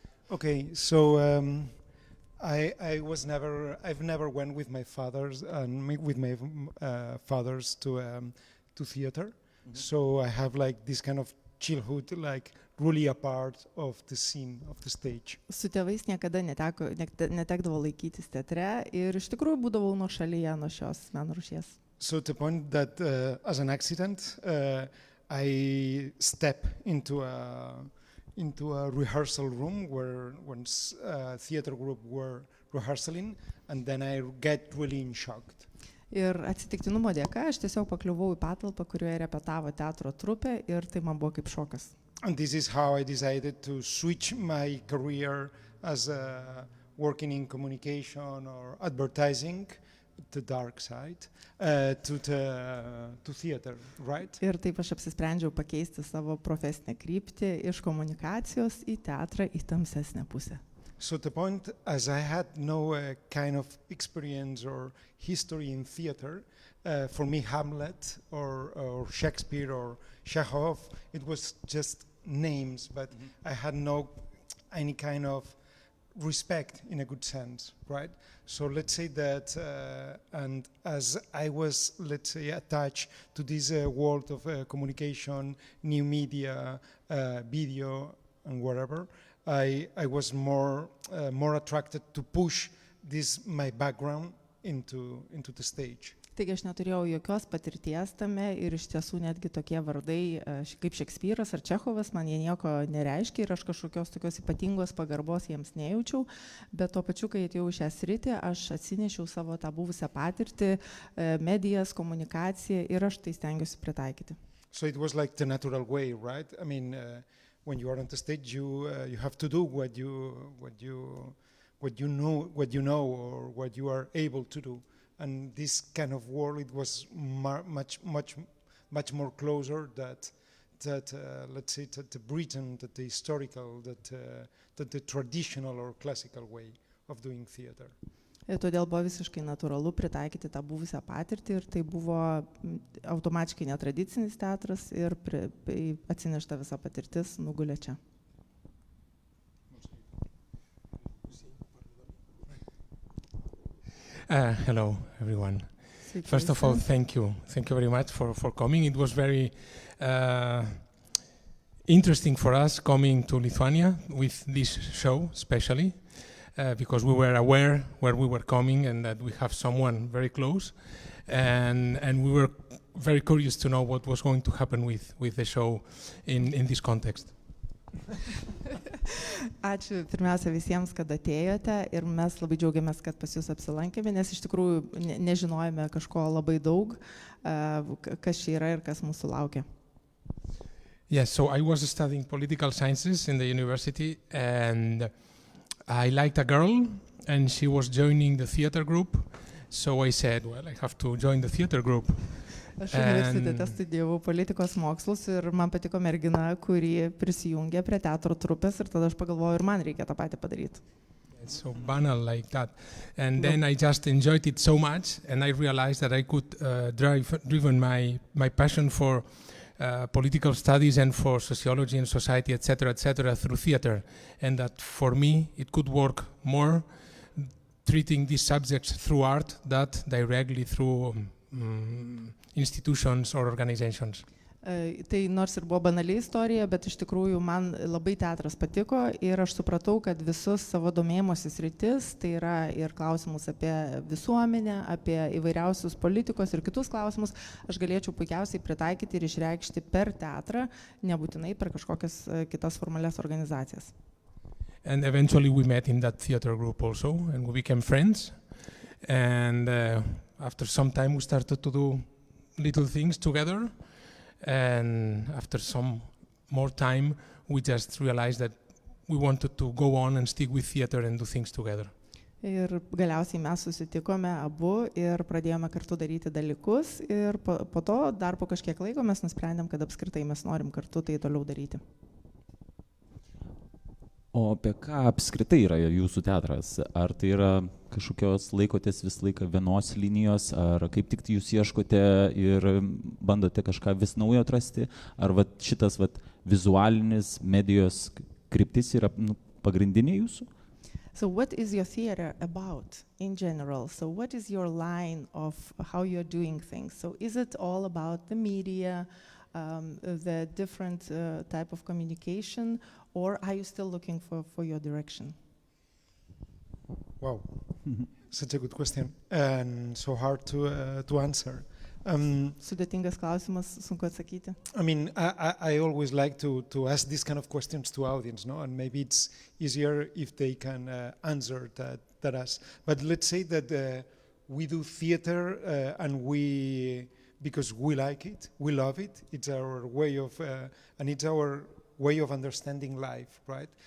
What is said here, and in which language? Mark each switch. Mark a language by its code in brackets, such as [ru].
[en] Okay, so I've never went with my fathers to theater. Mm-hmm. So I have like this kind of childhood, like really a part of the scene, of the stage. [lt] Su tėvais niekada netekdavo laikytis teatre ir iš tikrųjų būdavau nuošalyje nuo šios meno rūšies. [en] So the point that as an accident I step into a rehearsal room where when theater group were rehearsing, and then I get really in shock. [lt] Ir atsitiktinumo dėka aš tiesiog pakliuvau į patalpą, kurioje repetavo teatro trupė ir tai man buvo kaip šokas. [en] And this is how I decided to switch my career as working in communication or advertising, the dark side, to theater, right? [lt] Ir taip aš apsisprendžiau pakeisti savo profesinę kryptį iš komunikacijos į teatrą, į tamsesnę pusę. [en] So the point, as I had no kind of experience or history in theater, for me Hamlet or Shakespeare or Chekhov, it was just names, but I had no any kind of respect in a good sense, right? So let's say that, and as I was, let's say, attached to this world of communication, new media, video, and whatever, I was more attracted to push this my background into the stage. [lt] Taigi aš neturėjau jokios patirties tame ir iš tiesų netgi tokie vardai kaip Šekspyras ar Čechovas man jie nieko nereiškia ir aš kažkokios tokios ypatingos pagarbos jiems nejaučiau, bet tuo pačiu, kai atėjau į šią sritį, aš atsinešiau savo tą buvusią patirtį, medijas, komunikaciją ir aš tai stengiuosi pritaikyti. [en] So it was like the natural way, right? I mean, when you are on the stage, you have to do what you know or what you are able to do. And this kind of world, it was much more closer that let's say that the Britain, that the historical, that the traditional or classical way of doing theater. [lt] Ir todėl buvo visiškai natūralu pritaikyti tą buvusią patirtį ir tai buvo automatiškai netradicinis teatras ir atsinešta visa patirtis nugulė čia. [en] Hello, everyone. First of all, thank you. Thank you very much for coming. It was very interesting for us coming to Lithuania with this show, especially. Because we were aware where we were coming and that we have someone very close, and we were very curious to know what was going to happen with the show in this context. [lt] Ačiū pirmiausia visiems, kad atėjote ir mes labai džiaugiamės, kad pas jūs apsilankėme, nes iš tikrųjų nežinojome kažko labai daug, kas čia yra ir kas mūsų laukia. [en] Yes, so I was studying political sciences in the university and I liked a girl and she was joining the theater group, so I said, well, I have to join the theater group. [lt] Aš universitete studijavau politikos mokslus ir man patiko mergina, kuri prisijungė prie teatro trupės ir tada aš pagalvojau, ir man reikia tą patį padaryti. [en] It's so banal like that. And then I just enjoyed it so much and I realized that I could driven my passion for political studies and for sociology and society, etc., through theater, and that for me it could work more treating these subjects through art than directly through institutions or organizations. [lt] Tai nors ir buvo banali istorija, bet iš tikrųjų man labai teatras patiko ir aš supratau, kad visus savo domėjimosi sritis, tai yra ir klausimus apie visuomenę, apie įvairiausius politikos ir kitus klausimus, aš galėčiau puikiausiai pritaikyti ir išreikšti per teatrą, nebūtinai per kažkokias kitas formalias organizacijas. [en] And eventually we met in that theater group also and we became friends, and after some time we started to do little things together. And after some more time, we just realized that we wanted to go on and stick with theater and do things together. [lt] Ir galiausiai mes susitikome abu ir pradėjome kartu daryti dalykus ir po to dar po kažkiek laiko mes nusprendėm, kad apskritai mes norim kartu tai toliau daryti. O apie ką apskritai yra jūsų teatras? Ar tai yra kažkokios laikotės vis laiką vienos linijos, ar kaip tik jūs ieškote ir bandote kažką vis naujo atrasti, ar šitas vizualinis medijos kryptis yra pagrindinė jūsų? [en] So what is your theater about in general? So what is your line of how you're doing things? So is it all about the media, the different type of communication, or are you still looking for your direction? Wow, such a good question and so hard to answer. [lt] Sudėtingas klausimas, sunku atsakyti. [en] I mean, I always like to ask these kind of questions to audience, no? And maybe it's easier if they can answer that us. But let's say that we do theater and because we like it, we love it. It's our way of, and it's our way of understanding life, right?